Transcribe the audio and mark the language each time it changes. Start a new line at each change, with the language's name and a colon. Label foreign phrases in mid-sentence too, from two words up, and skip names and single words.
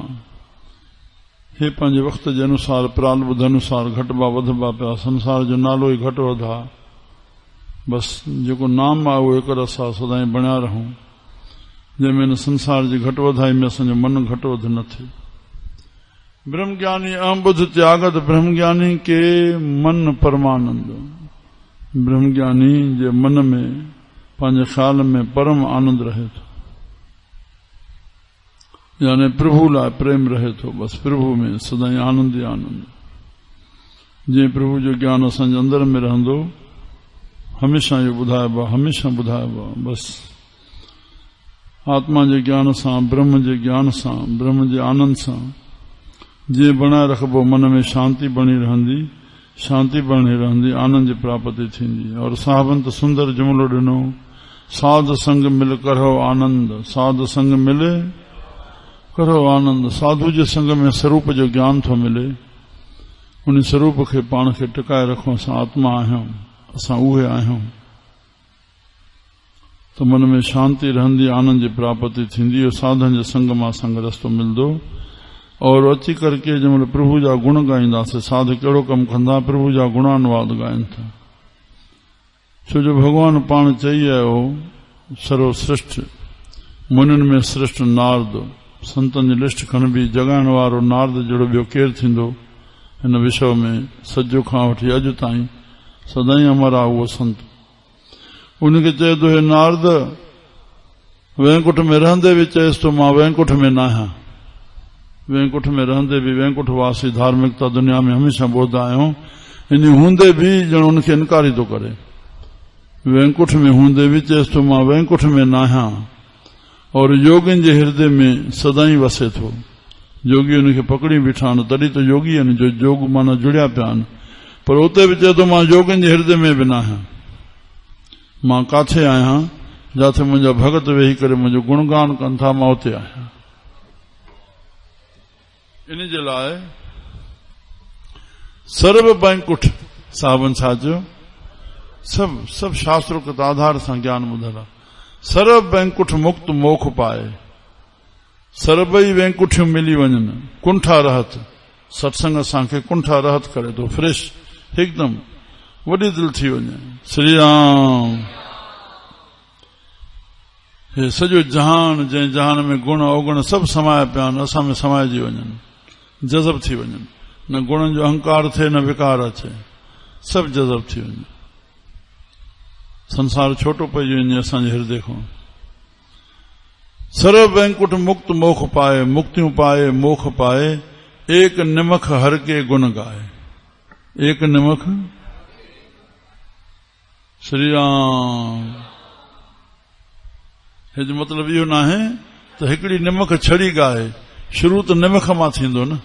Sindhi: हे पंहिंजे वक़्त जे अनुसार प्रारब्ध अनुसार घटिबा वधबा पिया। संसार जो नालो ई घटि वधि आहे। बसि जेको नाम आहे उहो हिकु असां सदाई बणिया रहूं, जंहिंमें इन संसार जी घटि वधाई में असांजो मन घटि वधि न थिए।
Hindi: ब्रह्मज्ञानी अहम बुद्ध त्यागत। ब्रह्मज्ञानी के मन परमानंद।
Sindhi: ब्रह्मज्ञानी जे मन में पंहिंजे ख़्याल में परम आनंद रहे थो, यानी प्रभु लाइ प्रेम रहे थो। बसि प्रभु में सदाई आनंद ई आनंद। जीअं प्रभु जो ज्ञान असांजे अंदर में रहंदो, हमेशा इहो ॿुधाइबो आहे, हमेशा ॿुधाइबो आहे। बसि आत्मा जे ज्ञान सां, ब्रह्म जे ज्ञान सां, ब्रह्म जे आनंद सां जीअं बणाए रखबो, मन में शांति बणी रहंदी, शांति बणी रहंदी, आनंद जी प्राप्ति थींदी। और साहबन त सुंदर जुमिलो ॾिनो,
Hindi: साध संग मिल करो आनंद। साध संग मिले करो आनंद।
Sindhi: साधु जे संग में स्वरूप जो ज्ञान थो मिले। उन स्वरूप खे पाण खे टिकाए रखो। असां आत्मा आहियूं, असां उहे आहियूं, त मन में शांति रहंदी, आनंद जी प्राप्ति थींदी। साधन जे संग मां संग रस्तो मिलंदो। और अची करके जंहिंमहिल प्रभु जा गुण ॻाईंदासीं, साध कहिड़ो कमु कंदा, प्रभु जा गुणानुवाद ॻाइनि था। छो जो भॻवान पाण चई आयो सर्वश्रेष्ठ, मुनिन में श्रेष्ठ नारद। संतन जी लिस्ट खणबी, जॻाइण वारो नारद जहिड़ो ॿियो केरु थींदो हिन विश्व में। सजो खां वठी अॼु ताईं सदाई अमर आहे उहो संत। उनखे चए थो, हे नारद, वैकुंठ में रहंदे बि चएसि तो मां वैकुंठ में न आहियां। वैकुंठ में रहंदे भी वैकुंठ वासी धार्मिकता दुनिया में हमेशा ॿुधंदा आहियूं। इन हूंदे भी ॼण उनखे इनकार ई थो करे। वैंकुठ में हूंदे बि चएसि थो मां वैंकुठ में न आहियां और योगिन जे हृदय में सदाई वसे थो। योगी उनखे पकड़ी बीठा आहिनि, तॾहिं त योगी आहिनि जो योग माना जुड़िया पिया आहिनि, पर उते बि चए थो मां योगिन जे हृदय में बि न आहियां। मां काथे आहियां जिथे मुंहिंजा भगत वेही करे मुंहिंजो गुणगान कनि था, मां उते आहियां। इन जे लाइ सर्व बैंकुठ साहबनि छा चयो, सभु शास्त्रोक्त आधार सां ज्ञान ॿुधल आहे।
Hindi: सर्व बैंकुठ मुक्त मोख पाए,
Sindhi: सर्वई वैंकुठियूं मिली वञनि, कुंठा रहत। सत्संग असांखे कुंठा रहत करे थो, फ्रेश हिकदमि वॾी दिलि थी वञे। श्री राम। हे सॼो जहान, जंहिं जहान में गुण अवगुण सभु समाया पिया आहिनि, असां में समाइजी वञनि, जज़ब थी वञनि। न गुणनि जो अहंकार थिए, न विकार अचे, सभु जज़ब थी वञे। संसार छोटो पइजी वञे असांजे हृदय खां।
Hindi: सर्व बैंकुठ मुक्त मोख पाए,
Sindhi: मुक्तियूं पाए मोख पाए,
Hindi: एक निमख हर के गुण गाए। एक निमख, श्री राम।
Sindhi: हे जो मतिलब इहो न आहे त हिकिड़ी निमख छड़ी गाए, शुरू त निमख मां थींदो न।